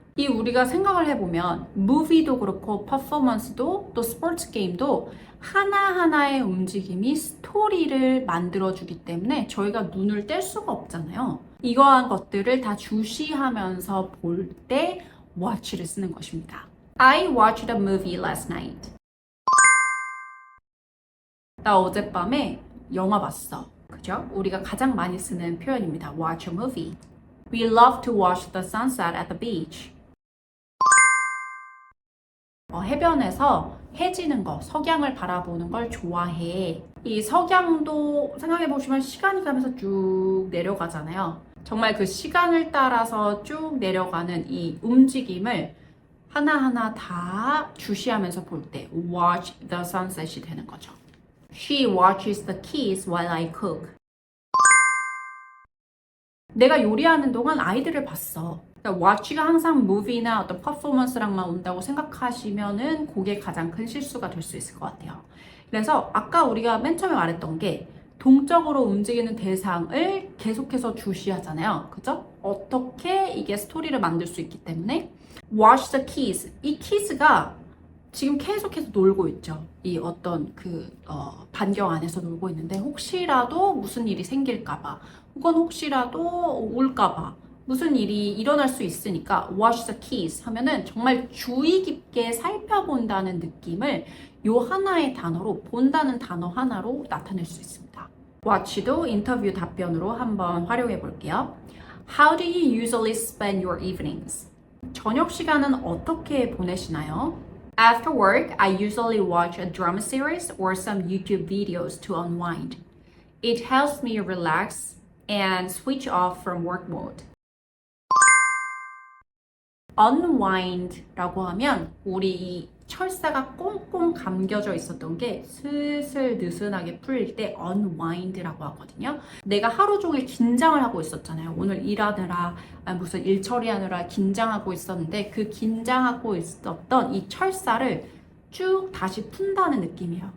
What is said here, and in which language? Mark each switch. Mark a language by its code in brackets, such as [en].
[ko] 이 우리가 생각을 해보면 무비도 그렇고 퍼포먼스도 또 스포츠 게임도 하나하나의 움직임이 스토리를 만들어주기 때문에 저희가 눈을 뗄 수가 없잖아요. 이러한 것들을 다 주시하면서 볼 때 watch를 쓰는 것입니다. [en] I watched a movie last night. [ko] 나 어젯밤에 영화 봤어. 그죠? 우리가 가장 많이 쓰는 표현입니다. [en] Watch a movie. We love to watch the sunset at the beach. [ko] 해변에서 해 지는 거, 석양을 바라보는 걸 좋아해. 이 석양도 생각해보시면 시간이 가면서 쭉 내려가잖아요. 정말 그 시간을 따라서 쭉 내려가는 이 움직임을 하나하나 다 주시하면서 볼 때 [en] watch the sunset [ko] 이 되는 거죠. [en] She watches the kids while I cook. [ko] 내가 요리하는 동안 아이들을 봤어. 그러니까 watch가 항상 movie나 어떤 퍼포먼스랑만 온다고 생각하시면은 그게 가장 큰 실수가 될 수 있을 것 같아요. 그래서 아까 우리가 맨 처음에 말했던 게 동적으로 움직이는 대상을 계속해서 주시하잖아요. 그죠? 어떻게 이게 스토리를 만들 수 있기 때문에 [en] watch the kids. [ko] 이 kids가 지금 계속해서 놀고 있죠. 이 어떤 반경 안에서 놀고 있는데 혹시라도 무슨 일이 생길까봐 혹은 혹시라도 올까봐 무슨 일이 일어날 수 있으니까 [en] watch the kids [ko] 하면은 정말 주의 깊게 살펴본다는 느낌을 요 하나의 단어로 본다는 단어 하나로 나타낼 수 있습니다. watch도 인터뷰 답변으로 한번 활용해 볼게요. [en] How do you usually spend your evenings? [ko] 저녁 시간은 어떻게 보내시나요? [en] After work, I usually watch a drama series or some YouTube videos to unwind. It helps me relax and switch off from work mode. [ko] unwind라고 하면 우리 이 철사가 꽁꽁 감겨져 있었던 게 슬슬 느슨하게 풀릴 때 unwind라고 하거든요. 내가 하루 종일 긴장을 하고 있었잖아요. 오늘 일하느라 무슨 일 처리하느라 긴장하고 있었는데 그 긴장하고 있었던 이 철사를 쭉 다시 푼다는 느낌이에요.